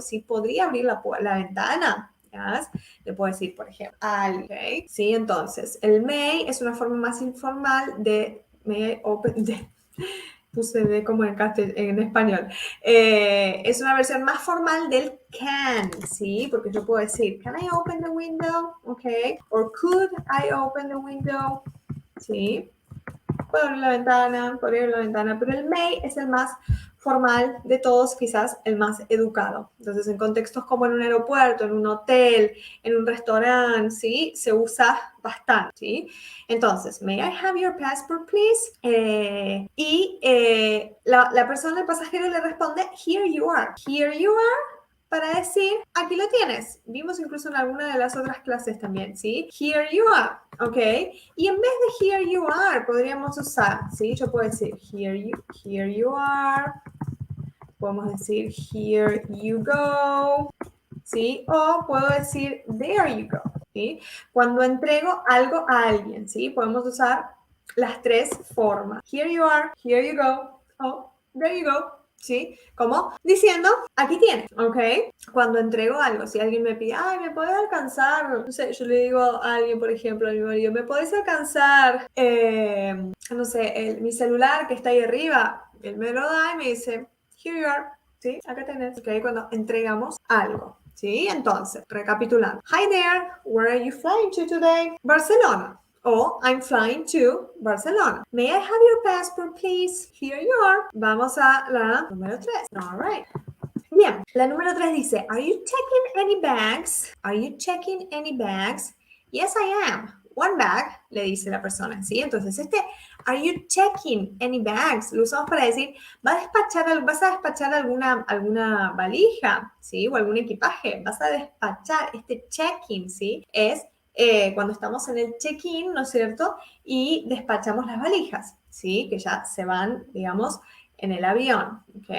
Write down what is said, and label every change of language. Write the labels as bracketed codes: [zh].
[es] Sí, podría abrir la ventana. Yes. Le puedo decir, por ejemplo, alguien, ¿ok? Sí, entonces, el may es una forma más informal de [en] may I open, [es] puse de como en español. Es una versión más formal del can, ¿sí? Porque yo puedo decir, [en] can I open the window? ¿Ok? Or could I open the window? [es] ¿Sí? Puedo abrir la ventana, podría abrir la ventana, pero el may es el más formal de todos, quizás el más educado. Entonces, en contextos como en un aeropuerto, en un hotel, en un restaurante, ¿sí? Se usa bastante, ¿sí? [en] Entonces, may I have your passport, please? [es] La persona, el pasajero le responde, [en] here you are. Here you are [es] para decir, aquí lo tienes. Vimos incluso en alguna de las otras clases también, ¿sí? [en] Here you are, [es] ¿ok? Y en vez de [en] here you are, [es] podríamos usar, ¿sí? Yo puedo decir, [en] here you are. [es] Podemos decir, [en] here you go, [es] ¿sí? O puedo decir, [en] there you go, [es] ¿sí? Cuando entrego algo a alguien, ¿sí? Podemos usar las tres formas. [en] Here you are, here you go, o there you go. [es] ¿Sí? Como diciendo, aquí tienes, ¿ok? Cuando entrego algo, si alguien me pide, ay, ¿me puedes alcanzar? No sé, yo le digo a alguien, por ejemplo, a mi marido, ¿me puedes alcanzar, no sé, mi celular que está ahí arriba? Él me lo da y me dice, [en] here you are, [es] ¿sí? Acá tenés, ¿ok? Cuando entregamos algo. ¿Sí? Entonces, recapitulando. [en] Hi there, where are you flying to today? Barcelona. O I'm flying to Barcelona. May I have your passport, please? Here you are. [es] Vamos a la número 3. [en] All right. [es] Bien, la número 3 dice, [en] are you checking any bags? Are you checking any bags? Yes, I am. One bag, [es] le dice la persona, ¿sí? [en] Entonces, are you checking any bags? [es] Lo usamos para decir, vas a despachar alguna valija, ¿sí? O algún equipaje. Vas a despachar. Este checking, ¿sí? Es cuando estamos en el check-in, ¿no es cierto? Y despachamos las valijas, ¿sí? Que ya se van, digamos, en el avión, ¿ok?